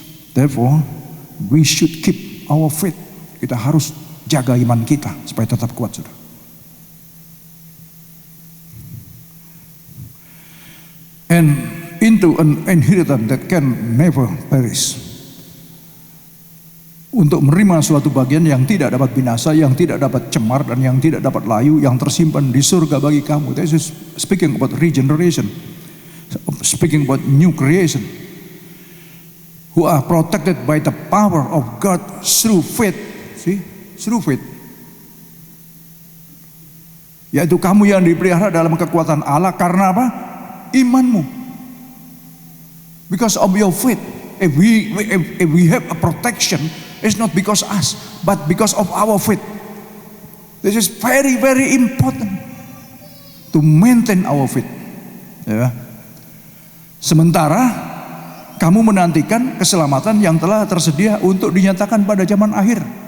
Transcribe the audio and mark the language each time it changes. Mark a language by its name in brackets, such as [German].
[English] Therefore, we should keep our faith. [Indonesian] Kita harus jaga iman kita supaya tetap kuat, saudara. [English] And into an inheritance that can never perish. [Indonesian] Untuk menerima suatu bagian yang tidak dapat binasa, yang tidak dapat cemar, dan yang tidak dapat layu, yang tersimpan di surga bagi kamu. [English] This is speaking about regeneration, speaking about new creation, who are protected by the power of God through faith. See, through faith. [Indonesian] Yaitu kamu yang dipelihara dalam kekuatan Allah karena apa? Imanmu. [English] Because of your faith. If we have a protection, it's not because us, but because of our faith. This is very, very important to maintain our faith. Ya. [Indonesian] Sementara kamu menantikan keselamatan yang telah tersedia untuk dinyatakan pada zaman akhir.